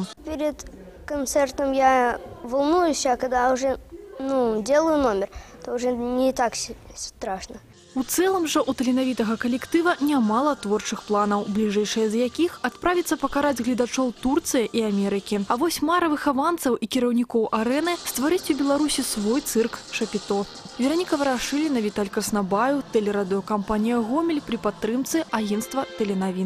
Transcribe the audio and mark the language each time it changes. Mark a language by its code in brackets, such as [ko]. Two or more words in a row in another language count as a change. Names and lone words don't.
[ru] Перед концертом я волнуюсь, а когда уже делаю номер, то уже не так страшно. [be] У цэлым жа у таленавітага калектыва нямала творчых планаў, бліжэйшыя з якіх адправіцца пакараць гледачоў Турцыі і Амерыкі. А вось мара выхаванцаў і кіраўнікоў арэны стварыць у Беларусі свой цырк «Шапіто». Вераніка Варашыліна, Віталь Краснабаю, тэлерадыёкампанія «Гомель» пры падтрымцы агенцтва «Тэленавін».